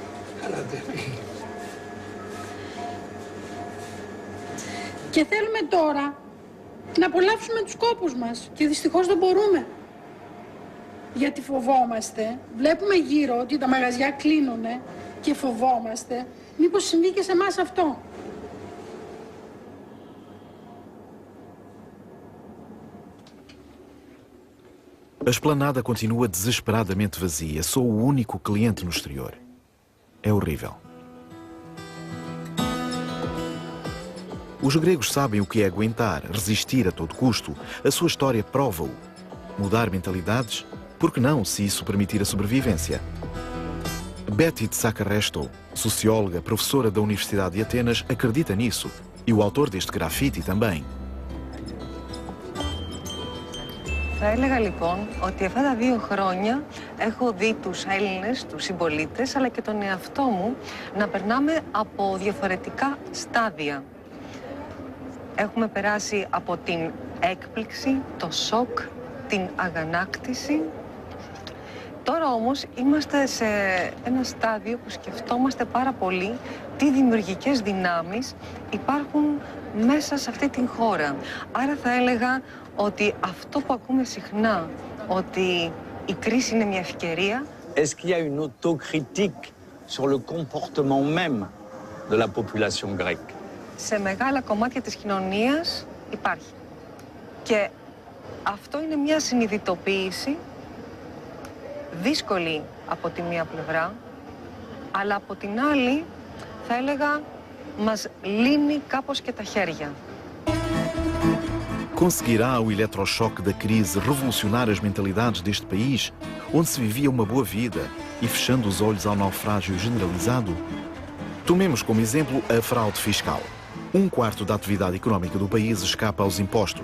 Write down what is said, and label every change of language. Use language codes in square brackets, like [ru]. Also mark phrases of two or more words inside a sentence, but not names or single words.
[el] Και θέλουμε τώρα να απολαύσουμε τους κόπους μας και δυστυχώς δεν μπορούμε. Γιατί φοβόμαστε, βλέπουμε γύρω ότι τα μαγαζιά κλείνουνε και φοβόμαστε μήπως συμβεί και σε εμάς αυτό. [pt] A esplanada continua desesperadamente vazia. Sou o único cliente no exterior. É horrível. Os gregos sabem o que é aguentar, resistir a todo custo. A sua história prova-o. Mudar mentalidades? Por que não, se isso permitir a sobrevivência? Betty Tsakaresto, socióloga, professora da Universidade de Atenas, acredita nisso. E o autor deste grafite também. [el] Θα έλεγα λοιπόν ότι αυτά τα 2 χρόνια έχω δει τους Έλληνες, τους συμπολίτες, αλλά και τον εαυτό μου να περνάμε από διαφορετικά στάδια. Έχουμε περάσει από την έκπληξη, το σοκ, την αγανάκτηση. Τώρα όμως είμαστε σε ένα στάδιο που σκεφτόμαστε πάρα πολύ τι δημιουργικές δυνάμεις υπάρχουν μέσα σε αυτή την χώρα. Άρα θα έλεγα ότι αυτό που ακούμε συχνά, ότι η κρίση είναι μια ευκαιρία. [fr] Est-ce qu'il y a une autocritique sur le comportement même de la population grecque? [el] Σε μεγάλα κομμάτια της κοινωνίας υπάρχει. Και αυτό είναι μια συνειδητοποίηση δύσκολη από τη μία πλευρά, αλλά από την άλλη θα έλεγα μας λύνει κάπως και τα χέρια. [pt] Conseguirá o eletrochoque da crise revolucionar as mentalidades deste país, onde se vivia uma boa vida e fechando os olhos ao naufrágio generalizado? Tomemos como exemplo a fraude fiscal. 1/4 da atividade económica do país escapa aos impostos.